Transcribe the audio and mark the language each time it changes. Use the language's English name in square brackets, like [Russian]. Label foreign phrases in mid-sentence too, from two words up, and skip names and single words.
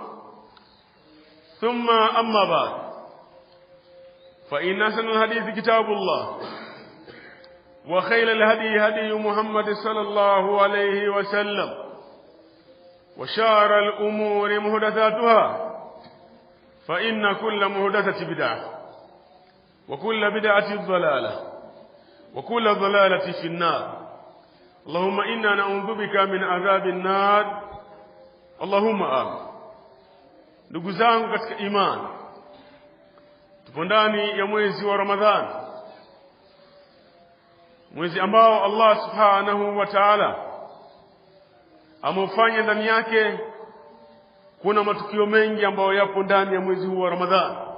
[Arabic] ثم أما بعد فإن أحسن الحديث كتاب الله وخير الهدي هدي محمد صلى الله عليه وسلم وشار الأمور محدثاتها فإن كل محدثة بدعة وكل بدعة ضلالة وكل ضلالة في النار. اللهم إنا نعوذ بك من عذاب النار اللهم آمين. [Swahili] Ndugu zangu katika imani, tupo ndani ya mwezi wa Ramadhani, mwezi ambao [Arabic] الله سبحانه وتعالى [Swahili] ameufanya ndani yake kuna matukio mengi ambayo yapo ndani ya mwezi huu wa Ramadhani.